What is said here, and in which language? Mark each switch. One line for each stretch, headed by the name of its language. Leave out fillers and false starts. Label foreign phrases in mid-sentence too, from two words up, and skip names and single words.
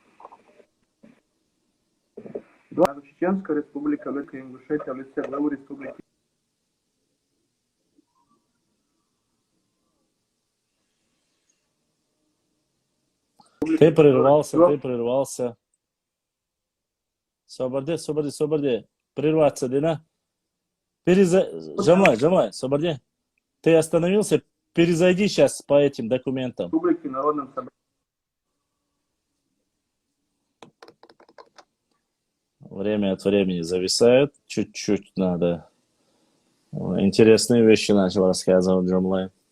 Russian: Чеченская Республика, Великая Ингушетия в лице главы Республики. Ты прервался. Соборди. Прерваться, Дина. Жамай, Соборди. Ты остановился, перезайди сейчас по этим документам. Республики Народном собрании. Время от времени зависает. Чуть-чуть надо. Интересные вещи начал рассказывать Джамлай.